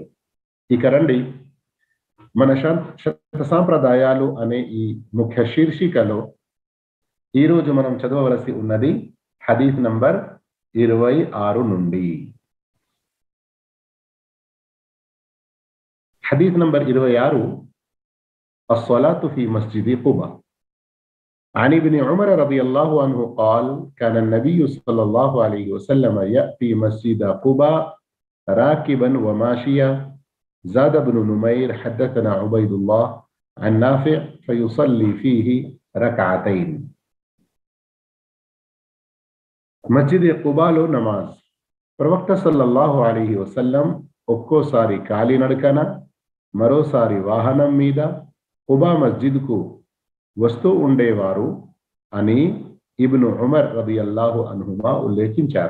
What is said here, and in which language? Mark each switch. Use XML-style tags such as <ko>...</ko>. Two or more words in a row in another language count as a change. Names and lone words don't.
<te>ఇక రండి, మన శత సాంప్రదాయాలు అనే ఈ ముఖ్య శీర్షికలో ఈరోజు మనం చదవవలసి ఉన్నది హదీస్ నంబర్ 26 నుండి. హదీస్ నంబర్ 26.</te> <ar>الصلاة في مسجد قباء. عن ابن عمر رضي الله عنه قال: كان النبي صلى الله عليه وسلم يأتي مسجد قباء راكبا وماشيا. زاد بن نمير: حدثنا عبيد الله عن نافع فيصلي فيه ركعتين.</ar> <te>مسجد قباء లో నమాజ్. ప్రవక్త</te> <ar>صلى الله عليه وسلم</ar> <te>ఒక్కోసారి కాలినడకన, మరోసారి వాహనం మీద కుబా మస్జిద్కు వస్తూ ఉండేవారు అని ఇబ్ను ఉమర్</te> <ar>رضي الله عنهما</ar> <te>ఉల్లేఖించారు.</te>